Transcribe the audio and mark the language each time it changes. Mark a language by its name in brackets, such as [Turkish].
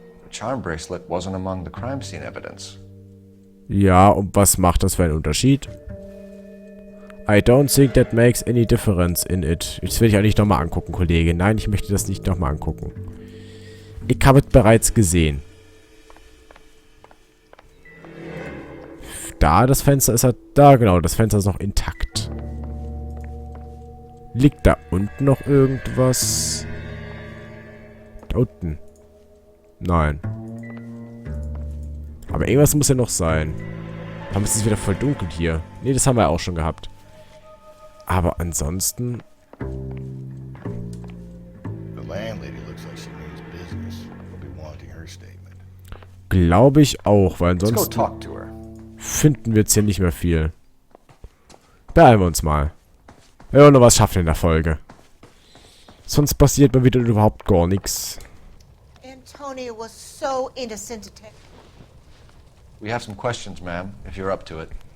[English] The charm bracelet wasn't among the crime scene evidence. [German] Ja, und was macht das für einen Unterschied? [English] I don't think that makes any difference in it. [German] Das will ich auch nicht nochmal angucken, Kollege. Nein, ich möchte das nicht nochmal angucken. Ich habe es bereits gesehen. Da, das Fenster ist halt... Da, genau, das Fenster ist noch intakt. Liegt da unten noch irgendwas? Da unten. Nein. Aber irgendwas muss ja noch sein. Warum ist es wieder voll dunkel hier? Ne, das haben wir ja auch schon gehabt. Aber ansonsten... [English] The landlady looks like she means business. We'll be wanting her statement. [German] Glaube ich auch, weil [English] Let's go [German] ansonsten [English] talk to her. [German] finden wir jetzt hier nicht mehr viel. Beeilen wir uns mal. Wir wollen noch was schaffen in der Folge. Sonst passiert mal wieder überhaupt gar nichts. [English] Antonia was so innocent, Detective. We have some questions, ma'am, if you're up to it.